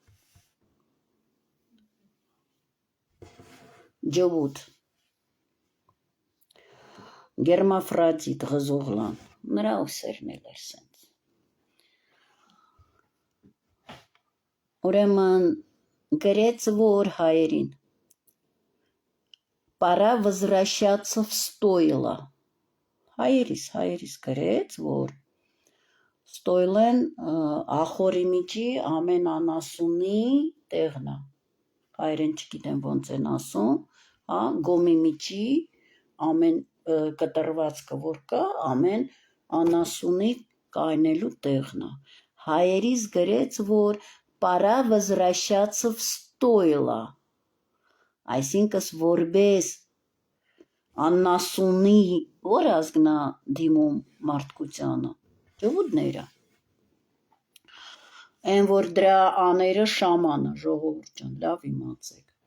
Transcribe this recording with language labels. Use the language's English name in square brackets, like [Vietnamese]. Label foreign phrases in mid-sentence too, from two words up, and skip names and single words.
[Armenian] Ջոուտ Գերմաֆրադիտ Ղզողլան նրա ուսերն էլ էր սենց։ Ուրեմն գրեց որ հայերին [Russian] «Пора возвращаться в стойло». [Armenian] Հայերիս գրեց որ ստոյլեն ախորի միջի ամեն անասունի տեղն է։ Հայերեն չգիտեմ ոնց են ասում, գոմի միջի ամեն կտրվածքը որ կա, ամեն անասունի կայնելու տեղն է։ Հայերիս գրեց որ [Russian] «Пора возвращаться в стойло». [Armenian] Այսինքն որպես անասունի որ ազգնա դիմում մարդկությանը, ջոուդները։ Այն որ դրա աները շամանը, ժողովուրդ ջան, լավ իմացեք։